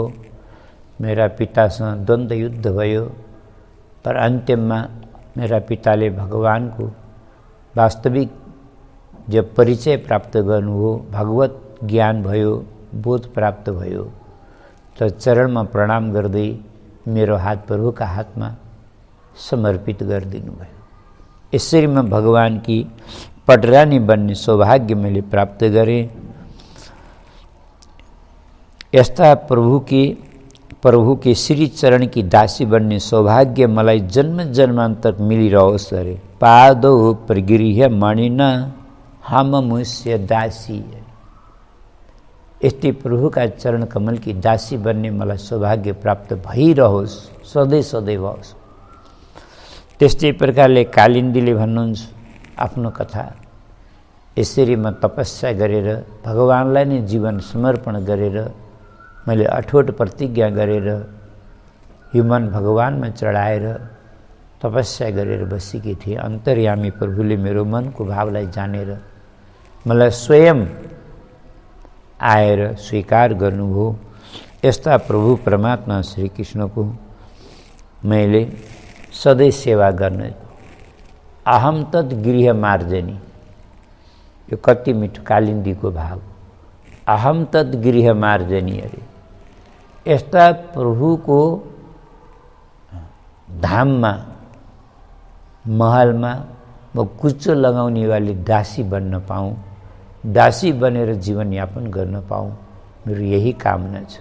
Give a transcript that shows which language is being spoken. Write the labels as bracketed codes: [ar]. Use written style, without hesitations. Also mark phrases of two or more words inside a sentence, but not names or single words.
[ne] मेरा पितासँग द्वन्द्व युद्ध भयो, तर अन्त्यमा मेरा पिताले भगवानको वास्तविक जब परिचय प्राप्त गर्नुभयो, भगवत ज्ञान भयो, बोध प्राप्त भयो, त चरणमा प्रणाम गर्दै मेरो हात प्रभुका हातमा समर्पित गरिदिनु भयो। यसरी म भगवान की पटरानी बन्ने सौभाग्य मैले प्राप्त गरेँ। यस्ता प्रभु के श्री चरण की दासी बन्ने सौभाग्य मलाई जन्म जन्मान्तर मिलिरहोस् अरे। [sa] पादौ प्रगृह्य मणिना हम मुस्य दासी। [ne] यस्तै प्रभुका चरण कमल की दासी बन्ने मलाई सौभाग्य प्राप्त भइरहोस्, सधैँ सधैँ होस्। त्यस्तै प्रकारले कालिन्दीले भन्नुहुन्छ आफ्नो कथा। यसरी म तपस्या गरेर भगवानलाई नै जीवन समर्पण गरेर मैले अठोट प्रतिज्ञा गरेर यो मन भगवानमा चढाएर तपस्या गरेर बसेकी थिएँ। अन्तर्यामी प्रभुले मेरो मनको भावलाई जानेर मलाई स्वयं आएर स्वीकार गर्नुभयो। यस्ता प्रभु परमात्मा श्री कृष्णको मैले सधैँ सेवा गर्ने। [sa] अहम तत् गृह मार्जनी, [ne] यो कति मिठो कालिन्दीको भाव। [sa] अहम तत् गृह मार्जनी अरे। [ne] यस्ता प्रभुको धाममा महलमा म कुचो लगाउने वाली दासी बन्न पाऊँ, दासी बनेर जीवन यापन गर्न पाऊँ, मेरो यही कामना छ।